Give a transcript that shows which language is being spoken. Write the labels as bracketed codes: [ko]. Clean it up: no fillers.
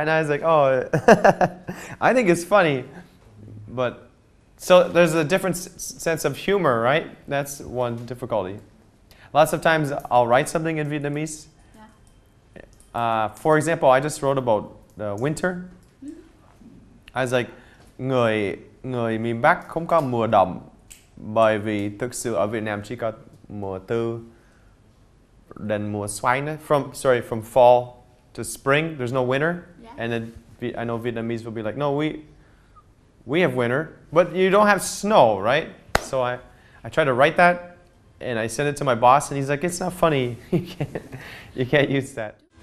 [en] And I was like, oh, I think it's funny. But, so there's a different sense of humor, right? That's one difficulty. Lots of times I'll write something in Vietnamese. Yeah. For example, I just wrote about the winter. I was like, [vi] người miền Bắc không có mùa đông, bởi vì thực sự ở Việt Nam chỉ có mùa từ đến mùa xoáy nữa. [en] From fall to spring, there's no winter. Yeah. And then I know Vietnamese will be like, no, we have winter, but you don't have snow, right? So I try to write that, and I send it to my boss, and he's like, it's not funny. You can't use that.